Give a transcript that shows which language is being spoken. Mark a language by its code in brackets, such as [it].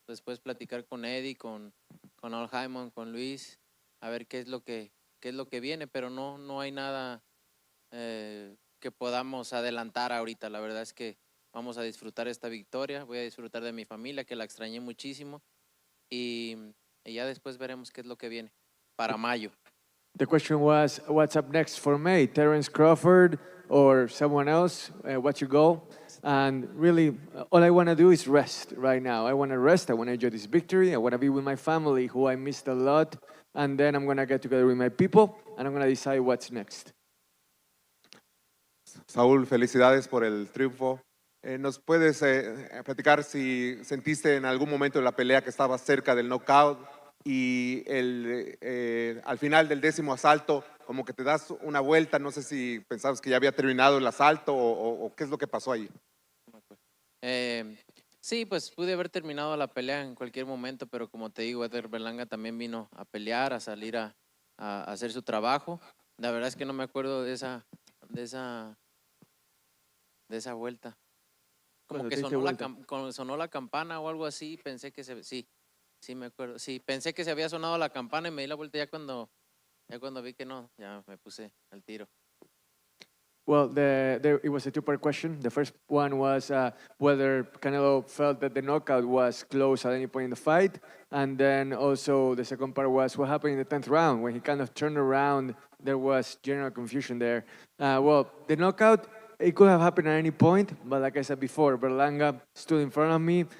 [es] Después platicar con Eddie, con Al Jaimon, con Luis, a ver qué es lo que viene, pero no hay nada que podamos adelantar ahorita. La verdad es que vamos a disfrutar esta victoria, voy a disfrutar de mi familia, que la extrañé muchísimo, y ya después veremos qué es lo que viene para mayo. [en] The question was, what's up next for May? Terrence Crawford or someone else? What's your goal? And really, all I want to do is rest right now. I want to rest. I want to enjoy this victory. I want to be with my family, who I missed a lot. And then I'm going to get together with my people, and I'm going to decide what's next. [es] Saúl, felicidades por el triunfo. ¿Nos puedes platicar si sentiste en algún momento de la pelea que estabas cerca del knockout y al final del 10º asalto, como que te das una vuelta? No sé si pensabas que ya había terminado el asalto o qué es lo que pasó ahí. Sí, pues pude haber terminado la pelea en cualquier momento, pero como te digo, Edgar Berlanga también vino a pelear, a salir a hacer su trabajo. La verdad es que no me acuerdo de esa vuelta. Como que sonó la campana o algo así, pensé que sí me acuerdo. Sí, pensé que se había sonado la campana y me di la vuelta ya cuando vi que no, ya me puse al tiro. [en] Well, it was a two-part question. The first one was whether Canelo felt that the knockout was close at any point in the fight. And then also the second part was what happened in the 10th round. When he kind of turned around, there was general confusion there. Well, the knockout, it could have happened at any point, but like I said before, Berlanga stood in front of me.